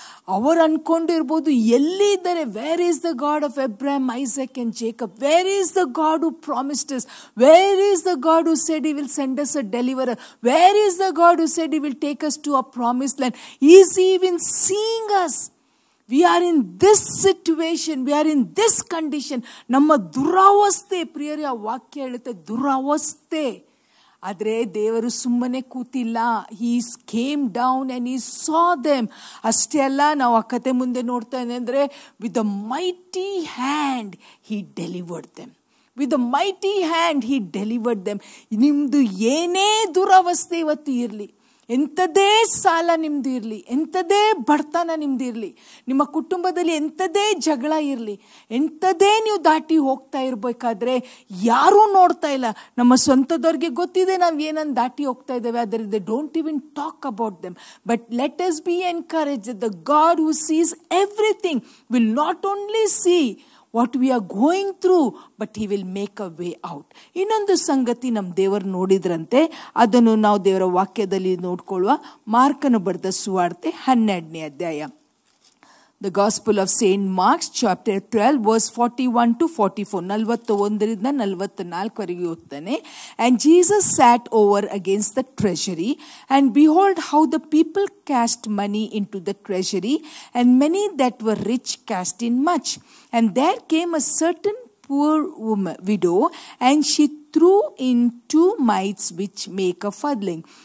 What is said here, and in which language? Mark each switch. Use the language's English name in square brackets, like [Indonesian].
[Kannada] ಅವರು ಅನ್ಕೊಂಡಿರ್ಬೋದು, ಎಲ್ಲಿದ್ದಾರೆ, [English] Where is the God of Abraham, Isaac and Jacob, where is the God who promised us, where is the God who said he will send us a deliverer, where is the God who said he will take us to a promised land, is he even seeing us? We are in this situation, we are in this condition. [Kannada] ನಮ್ಮ ದುರವಸ್ಥೆ ಪ್ರಿಯರೇ, ಆ ವಾಕ್ಯ ಹೇಳುತ್ತೆ ದುರವಸ್ಥೆ. ಆದರೆ ದೇವರು ಸುಮ್ಮನೆ ಕೂತಿಲ್ಲ. [English] he came down and he saw them. [Kannada] ಅಷ್ಟೇ ಅಲ್ಲ, ನಾವು ಆ ಕತೆ ಮುಂದೆ ನೋಡ್ತಾ ಅಂದರೆ, [English] with the mighty hand he delivered them. with the mighty hand he delivered them. [Kannada] ನಿಮ್ಮದು ಏನೇ ದುರವಸ್ಥೆ ಇವತ್ತು ಇರಲಿ, ಎಂಥದೇ ಸಾಲ ನಿಮ್ದು ಇರಲಿ, ಎಂಥದೇ ಬಡತನ ನಿಮ್ದು ಇರಲಿ, ನಿಮ್ಮ ಕುಟುಂಬದಲ್ಲಿ ಎಂಥದೇ ಜಗಳ ಇರಲಿ, ಎಂಥದೇ ನೀವು ದಾಟಿ ಹೋಗ್ತಾ ಇರಬೇಕಾದ್ರೆ ಯಾರೂ ನೋಡ್ತಾ ಇಲ್ಲ. ನಮ್ಮ ಸ್ವಂತದವ್ರಿಗೆ ಗೊತ್ತಿದೆ ನಾವು ಏನನ್ನು ದಾಟಿ ಹೋಗ್ತಾ ಇದ್ದೇವೆ, ಆದರೆ [English] They don't even talk about them. But let us be encouraged that the God who sees everything will not only see what we are going through, but he will make a way out. [Kannada] ಇನ್ನೊಂದು ಸಂಗತಿ ನಮ್ಮ ದೇವರು ನೋಡಿದ್ರಂತೆ, ಅದನ್ನು ನಾವು ದೇವರ ವಾಕ್ಯದಲ್ಲಿ ನೋಡ್ಕೊಳ್ಳುವ. ಮಾರ್ಕನು ಬರೆದ ಸುವಾರ್ತೆ 12ನೇ ಅಧ್ಯಾಯ, [English] The Gospel of Saint Mark chapter 12 verse 41 to 44, [Kannada] 41ರಿಂದ 44ವರೆಗೆ ಓದ್ತಾನೆ. [English] And Jesus sat over against the treasury, and behold how the people cast money into the treasury, and many that were rich cast in much. And there came a certain poor widow, and she threw in 2 mites which make a farthing.